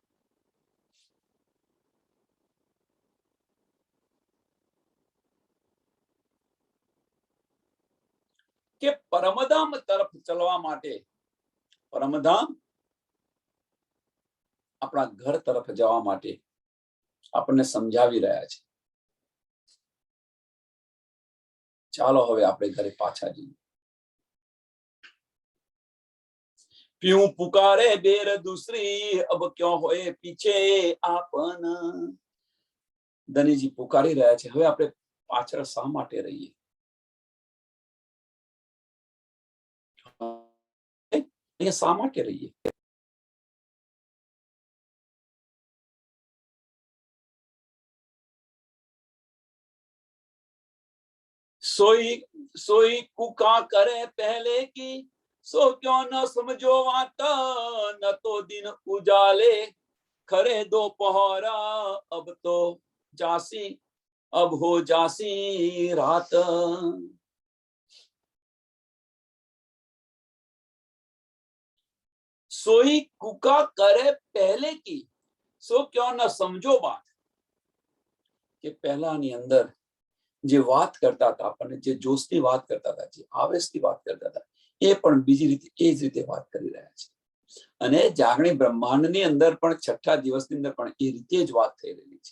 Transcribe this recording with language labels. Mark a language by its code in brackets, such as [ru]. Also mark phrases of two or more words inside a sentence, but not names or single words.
[gu] કે પરમધામ તરફ ચલવા માટે, પરમધામ આપણા ઘર તરફ જવા માટે આપણને સમજાવી રહ્યા છે. ચાલો હવે આપણે ઘરે પાછા જઈએ. [hi] प्यूं पुकारे बेर दूसरी, अब क्यों होए पीछे आपन. [gu] ધનીજી પુકારી રહ્યા છે, હવે આપણે પાછળ શા માટે રહીએ? અહીંયા શા માટે રહીએ? [hi] सोई सोई कुका करे पहले की, सो क्यों न समझो वात, न तो दिन उजाले खरे दोपहरा, अब तो जासी अब हो जासी रात. सोई कुका करे पहले की, सो क्यों न समझो बात. [gu] કે પહેલાની અંદર જે વાત કરતા હતા, આપણને જે જોશની વાત કરતા હતા, જે આવેશથી વાત કરતા હતા, એ પણ બીજી રીતે એ જ રીતે વાત કરી રહ્યા છે. અને જાગણી બ્રહ્માંડની અંદર પણ છઠ્ઠા દિવસની અંદર પણ એ રીતે જ વાત થઈ રહેલી છે.